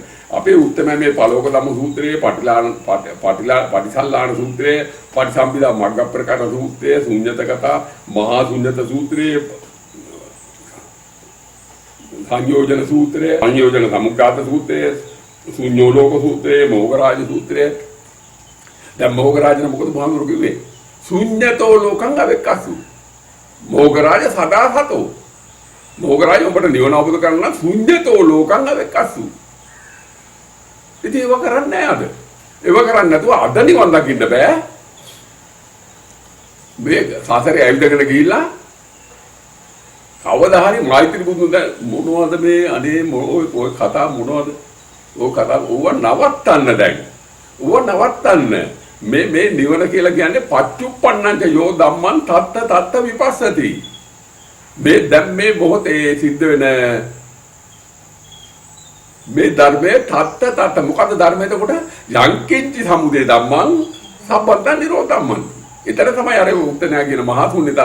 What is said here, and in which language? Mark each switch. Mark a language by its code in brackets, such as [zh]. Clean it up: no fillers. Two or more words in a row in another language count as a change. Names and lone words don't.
[si] අපේ උත්තම මේ පළෝක ධම්ම සූත්‍රයේ පටිසල්ලාණ සූත්‍රයේ පටිසම්භිදා මග්ග ප්‍රකාශ සූත්‍රයේ ශූන්‍යත කතා මහා ශූන්‍යත සූත්‍රයේ සංයෝජන සූත්‍රයේ සංයෝජන සමුක්ඛාත සූත්‍රයේ ශූන්‍යෝලෝක සූත්‍රයේ මොගරාජ සූත්‍රයේ දැන් මොගරාජන මොකද බුදුහාමුදුරු කිව්වේ? [pi] ශූන්‍යතෝ ලෝකං අවෙක්කසු මොගරාජ සදාසතෝ මොගරාජ [si] උඹට නිවන අවබෝධ කරගන්න [pi] ශුන්‍යතෝ ලෝකං අවෙක්කසු. [si] ඉතින් ඒව කරන්නේ නැහැ අද. ඒව කරන්නේ නැතුව අද නිවන් දකින්න බෑ. මේ සාසරේ ඇවිදගෙන ගිහිල්ලා කවදා හරි මෛත්‍රී බුදුන් දැන් මොනවද මේ අනේ ඔය කතා මොනවද? ඔය කතා ඌව නවත්තන්න දැන්. ඌව නවත්තන්න. මේ නිවන කියලා කියන්නේ [pi] පච්චුප්පන්නංච යෝ ධම්මං තත්ත විපස්සති. [si] මේ දැන් මේ මොහොතේ සිද්ධ වෙන මේ ධර්මයේ තත්ත මොකද්ද ධර්මය එතකොට? [pi] යංකින්චි සමුදය ධම්මං සම්බන්ධ නිරෝධ ධම්මං. [si] එතන තමයි අර උත්තර කියන මහා ශුන්‍යතාව.